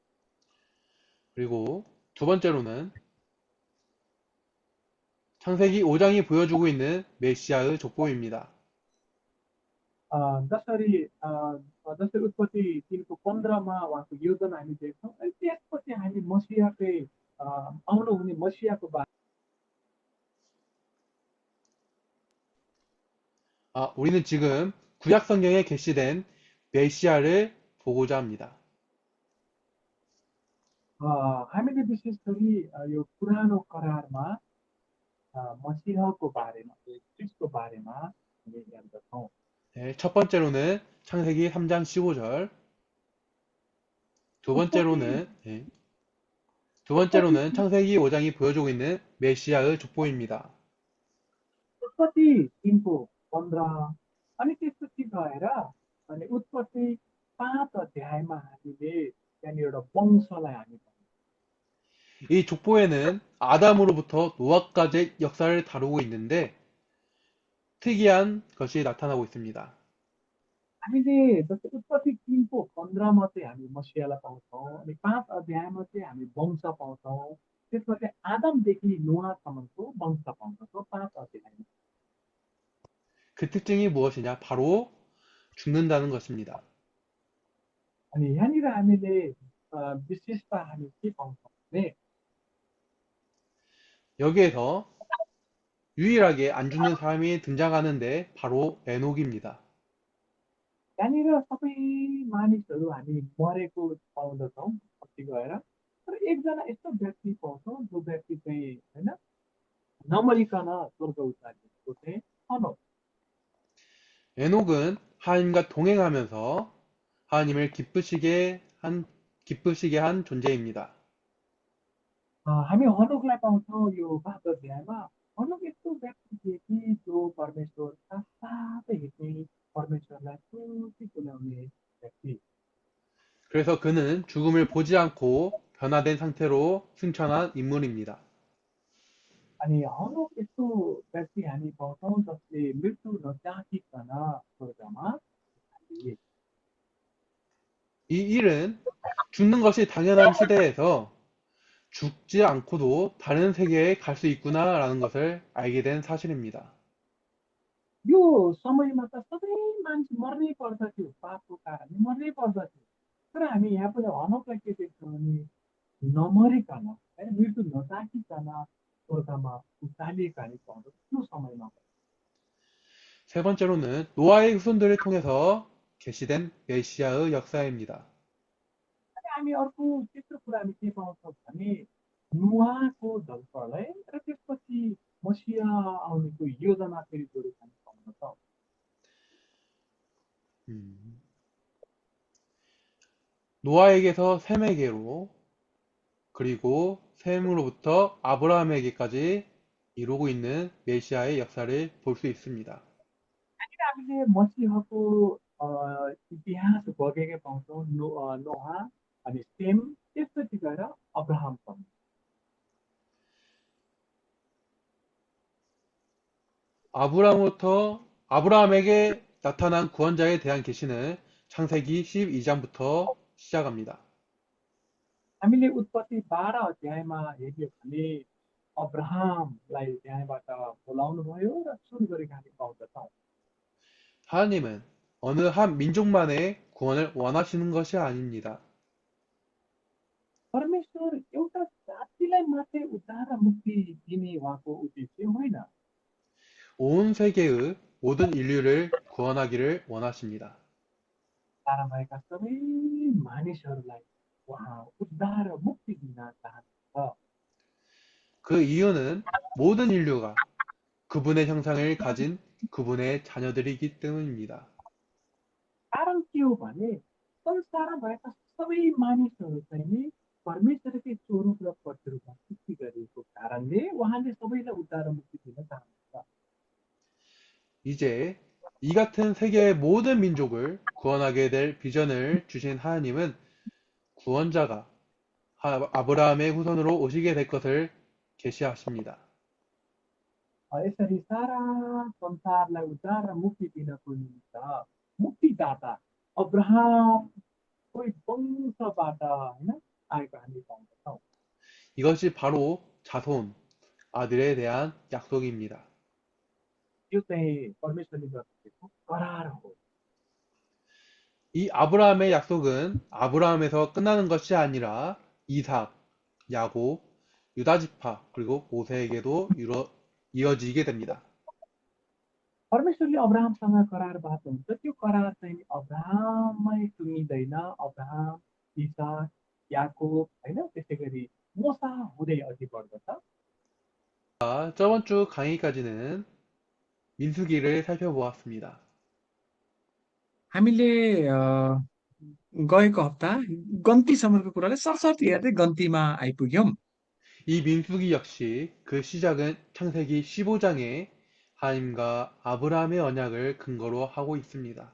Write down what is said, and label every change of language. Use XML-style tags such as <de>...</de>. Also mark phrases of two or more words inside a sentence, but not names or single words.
<ko>그리고 두 번째로는 창세기 5장이 보여주고 있는 메시아의 족보입니다.</ko> <ne>जसरी जसरी उत्पत्ति 3को 15मा उहाँको योजना हामी देख्छौँ अनि त्यसपछि हामी मसियाकै आउनुहुने मसियाको</ne> <ko>우리는 지금 구약 성경에 계시된 메시아를 보고자 합니다.</ko> <ne>हामीले विशेष गरी यो पुरानो करारमा मसिहको बारेमा क्रिस्टको बारेमा हामी हेर्दछौँ</ne> <ko>네, 첫 번째로는 창세기 3장 15절, 네, 두 번째로는 창세기 5장이 보여주고 있는 메시아의 족보입니다.</ko> <ne>उत्पत्ति 3को 15 अनि त्यसपछि गएर अनि उत्पत्ति 5 अध्यायमा हामीले त्यहाँनिर एउटा वंशलाई हामी</ne> <ko>이 족보에는 아담으로부터 노아까지의 역사를 다루고 있는데 특이한 것이 나타나고 있습니다.</ko> <ne>हामीले जस्तै उत्पत्ति 3को 15मा चाहिँ हामी मसियालाई पाउँछौँ अनि 5 अध्यायमा चाहिँ हामी वंश पाउँछौँ त्यसपछि आदमदेखि नोआसम्मको वंश पाउँछौँ 5 अध्यायमा</ne> <ko>그 특징이 무엇이냐? 바로 죽는다는 것입니다.</ko> <ne>अनि यहाँनिर हामीले विशेषता हामी के पाउँछौँ भने</ne> <ko>여기에서 유일하게 안 죽는 사람이 등장하는데 바로 에녹입니다.</ko> <ne>यहाँनिर सबै मानिसहरू हामी मरेको पाउँदछौँ पछि गएर तर एकजना यस्तो व्यक्ति पाउँछौँ जो व्यक्ति चाहिँ होइन नमरिकन स्वर्ग उतारिएको चाहिँ हनोक</ne> <ko>에녹은 하나님과 동행하면서 하나님을 기쁘시게 한 존재입니다.</ko> <ne>हामी हनोकलाई पाउँछौँ यो भागवत अध्यायमा। हनोक यस्तो व्यक्ति थिए कि जो परमेश्वर साथसाथै हिँड्ने, परमेश्वरलाई खुसी तुल्याउने व्यक्ति।</ne> <ko>그래서 그는 죽음을 보지 않고 변화된 상태로 승천한 인물입니다.</ko> <ne>अनि हनोक यस्तो व्यक्ति हामी पाउँछौँ जसले मृत्यु नचाखिकन स्वर्गमा थिए।</ne> <ko>이 일은 죽는 것이 당연한 시대에서 죽지 않고도 다른 세계에 갈 수 있구나라는 것을 알게 된 사실입니다.</ko> <ne>यो समयमा त सबै मान्छे मर्नै पर्दथ्यो, पापको कारणले मर्नै पर्दथ्यो। तर हामी यहाँ पनि हनोकलाई के देख्छौँ भने नमरिकन होइन, मृत्यु नचाखिकन स्वर्गमा उचालिएका हामी पाउँछौँ त्यो समयमा।</ne> <ko>세 번째로는 노아의 후손들을 통해서 계시된 메시아의 역사입니다.</ko> <ne>अनि हामी अर्को तेस्रो कुरा हामी के पाउँछौँ भने नुहाको जलप्रलय र त्यसपछि मसिहा आउनेको योजना फेरि जोडेको हामी पाउँदछौँ।</ne> <ko>음, 노아에게서 셈에게로 그리고 셈으로부터 아브라함에게까지 이루고 있는 메시아의 역사를 볼 수 있습니다.</ko> <ne>हामीले मसिहको अ, इतिहास बगेकै पाउँछौँ। नोहा अनि सेम, त्यसपछि गएर अब्राहमसम्म।</ne> <ko>아브라함에게 나타난 구원자에 대한 계시는 창세기 12장부터 시작합니다.</ko> <ne>हामीले उत्पत्ति 12 अध्यायमा हेऱ्यौँ भने अब्राहमलाई त्यहाँबाट बोलाउनु भयो र सुरु गरेको हामी पाउँदछौँ।</ne> <ko>하나님은 어느 한 민족만의 구원을 원하시는 것이 아닙니다.</ko> <ne>परमेश्वर एउटा जातिलाई मात्रै उद्धार र मुक्ति दिने उहाँको उद्देश्य होइन।</ne> <ko>온 세계의 모든 인류를 구원하기를 원하십니다.</ko> <ne>तारा भएका सबै मानिसहरूलाई उहाँ उद्धार र मुक्ति दिन चाहनुहुन्छ।</ne> <ko>그 इ유는 모든 인류가 그분의 형상을 가진 그분의 자녀들이기 때문입니다.</ko> <ne>कारण के हो भने संसारमा भएका सबै मानिसहरू चाहिँ नि परमेश्वरकै स्वरूप र प्रतिरूपमा सृष्टि गरिएको कारणले उहाँले सबैलाई उद्धार र मुक्ति दिन चाहनुहुन्छ।</ne> <ko>이제 이 같은 세계의 모든 민족을 구원하게 될 비전을 주신 하나님은 구원자가 아브라함의 후손으로 오시게 될 것을 계시하십니다.</ko> <ne>यसरी सारा संसारलाई उद्धार र मुक्ति दिनको निमित्त मुक्तिदाता अब्राहमकै वंशबाट होइन आएको हामी पाउँदछौँ।</ne> <ko>이것이 바로 자손, 아들에 대한 약속입니다.</ko> <ne>यो चाहिँ परमेश्वरले गर्नुभएको करार हो।</ne> <ko>이 아브라함의 약속은 아브라함에서 끝나는 것이 아니라 이삭, 야곱, 유다지파, 그리고 모세에게도 이어지게 됩니다.</ko> <ne>परमेश्वरले अब्राहमसँग करार बाँच्नुहुन्छ, त्यो करार चाहिँ अब्राहममै टुङ्गिँदैन। अब्राहम, इसाक, याकोब होइन, त्यसै गरी मोसा हुँदै अघि बढ्दछ।</ne> <ko>저번 주 강의까지는 민수기를 살펴보았습니다.</ko> <ne>हामीले गएको हप्ता गन्तीसम्मको कुरालाई सरसर्ती हेर्दै गन्तीमा आइपुग्यौँ।</ne> <ko>이 민수기 역시 그 시작은 창세기 15장에 하나님과 아브라함의 언약을 근거로 하고 있습니다.</ko>